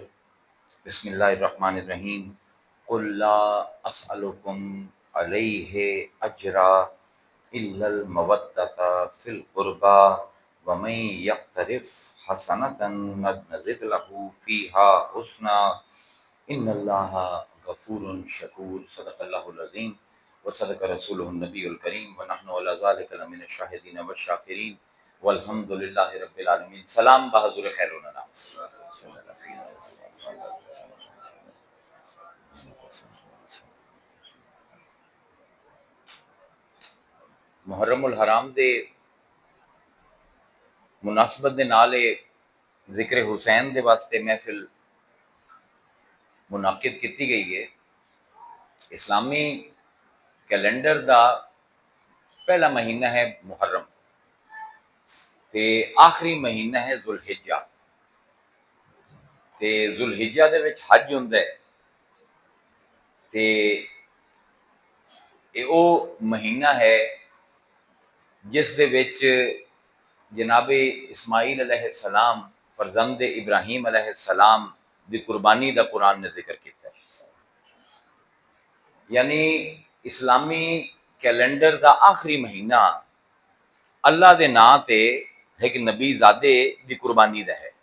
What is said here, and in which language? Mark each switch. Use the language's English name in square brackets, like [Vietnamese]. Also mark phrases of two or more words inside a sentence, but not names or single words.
[Arabic] بسم اللہ الرحمن الرحیم قل لا اسألکم علیہ اجرا الا المودۃ فی القربى ومن یقترف حسنة نزد له فیها حسنا ان اللہ غفور شکور صدق اللہ العظیم وصدق رسولہ النبی الکریم ونحن علی ذلک لمن الشاہدین والشاکرین والحمد للہ رب العالمین۔ [Urdu] سلام بحضور خیر الانام۔ [Punjabi] محرم الحرام دے مناسبت دے نال ذکر حسین دے واسطے محفل منعقد کیتی گئی ہے۔ اسلامی کیلنڈر دا پہلا مہینہ ہے محرم تے آخری مہینہ ہے ذوالحجہ تے ذوالحجہ دے وچ حج ہوندا ہے تے او مہینہ ہے جس دے وچ جناب اسماعیل [Arabic] علیہ السلام [Punjabi] فرزند ابراہیم [Arabic] علیہ السلام [Punjabi] دی قربانی دا قرآن نے ذکر کیتا ہے۔ یعنی اسلامی کیلنڈر دا آخری مہینہ اللہ دے ناں تے ایک نبی زادے دی قربانی دا ہے۔